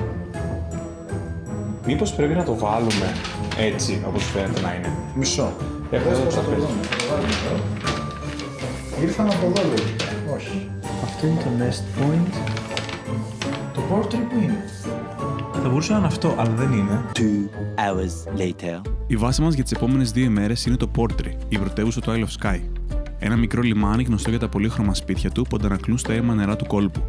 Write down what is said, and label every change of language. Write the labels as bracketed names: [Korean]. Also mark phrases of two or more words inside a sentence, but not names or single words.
[Greek] Μήπως πρέπει να το βάλουμε έτσι, όπως φαίνεται να είναι. Μισό. Έχω Δες εδώ πώς το θα το τραπέζι. δούμε. Θα το βάλουμε εδώ. Ήρθαμε από εδώ λογικά. Όχι. Αυτό είναι το [English] nest point. [Greek] Το πόρτρι που είναι. Θα μπορούσε να είναι αυτό, αλλά δεν είναι. [English] 2 hours later. [Greek] Η βάση μας για τις επόμενες 2 ημέρες είναι το Portree, η πρωτεύουσα του Isle of Skye. Ένα μικρό λιμάνι γνωστό για τα πολύχρωμα σπίτια του που αντανακλούν στα έρημα νερά του κόλπου.